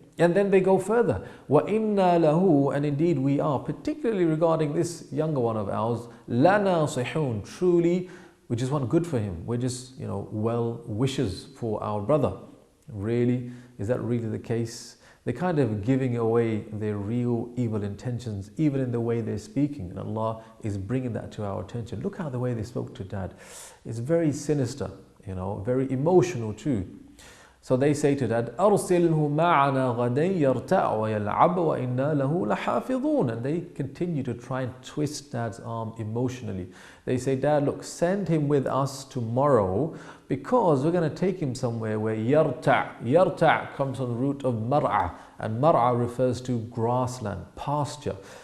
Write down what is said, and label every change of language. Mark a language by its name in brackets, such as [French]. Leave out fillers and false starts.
[English] And then they go further. [Arabic] وَإِنَّا لَهُ, [English] and indeed we are, particularly regarding this younger one of ours, [Arabic] لَنَاصِحُونَ, [English] truly we just want good for him. We're just, well wishes for our brother. Really? Is that really the case? They're kind of giving away their real evil intentions, even in the way they're speaking. And Allah is bringing that to our attention. Look how the way they spoke to Dad. It's very sinister, very emotional too. So they say to Dad, [Arabic] أَرْسِلْهُ مَعَنَا غَدًا يَرْتَعْ وَيَلْعَبْ وَإِنَّا لَهُ لَحَافِظُونَ. [English] And they continue to try and twist Dad's arm emotionally. They say, "Dad, look, send him with us tomorrow because we're going to take him somewhere where yarta' comes from the root of mar'a, and mar'a refers to grassland, pasture."